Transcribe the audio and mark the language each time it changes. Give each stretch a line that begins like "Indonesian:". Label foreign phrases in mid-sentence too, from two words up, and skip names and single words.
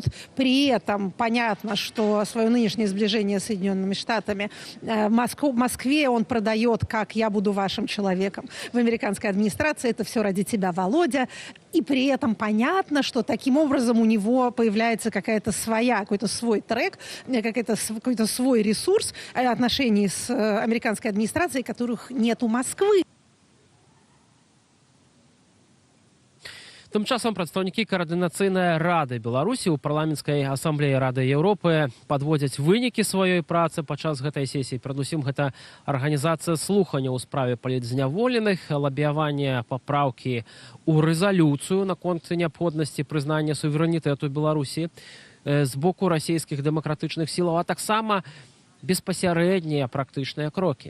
Russian: При этом понятно, что свое нынешнее сближение с Соединенными Штатами Москве он продает как «я буду вашим человеком». В американской администрации это все ради тебя, Володя. и при этом понятно, что таким образом у него появляется какая-то своя, какой-то свой трек, какой-то свой ресурс отношений с американской администрацией, которых нет у Москвы.
Belarusian: Тым часам прадстаўнікі каардынацыйнай рады Беларусі ў парламенцкай асамблеі Рады Еўропы падводзяць вынікі сваёй працы падчас гэтай сесіі. Перадусім, гэта арганізацыя слухання ў справе палітзняволеных, лабіяванне папраўкі ў рэзалюцыю наконт неабходнасці прызнання суверэнітэту Беларусі з боку расійскіх дэмакратычных сілаў, а таксама беспасярэднія практычныя крокі.